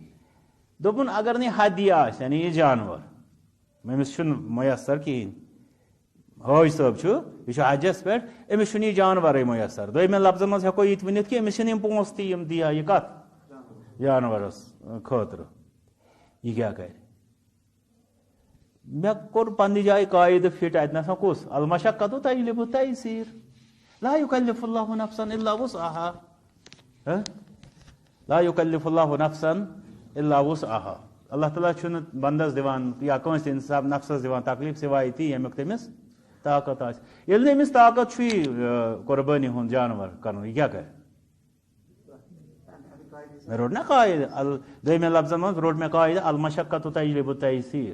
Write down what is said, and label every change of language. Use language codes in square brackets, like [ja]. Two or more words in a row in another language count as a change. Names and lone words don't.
[ks] دوٚپُن اگر نہٕ یہِ ہدی آسہِ یعنی یہِ جانور أمِس چھُنہٕ میسر کِہینۍ حٲج صٲب چھُ یہِ چھُ حجس پٮ۪ٹھ أمِس چھُنہٕ یہِ جانورٕے میسر. دوٚیمٮ۪ن لفظن منٛز ہٮ۪کو یہِ تہِ ؤنِتھ کہِ أمِس چھِنہٕ یِم پونٛسہٕ تہِ یِم دِیا یہِ کتھ جانورس خٲطرٕ یہِ کیٛاہ کرِ. مےٚ کوٚر پننہِ جایہِ قاعدٕ فِٹ اتہِ نسا کُس [ar] المشقۃ تجلب التیسیر لا یکلف اللہ نفسا الا وسعها لا یکلف اللہ نفسا الا وسعها. [ks] اللہ تعالیٰ چھُنہٕ بنٛدس دِوان یا کٲنٛسہِ انسان نفسس دِوان تکلیف سوائے تی ییٚمیُک تٔمِس طاقت آسہِ. ییٚلہِ نہٕ أمِس طاقت چھُ یہِ قۄربٲنی ہُنٛد جانور کرنُک یہِ کیٛاہ کرِ. مےٚ روٚٹ نا قاعدٕ دوٚیمٮ۪ن لفظن منٛز روٚٹ مےٚ قاعدٕ [ar] المشقۃ تجلب التیسیر.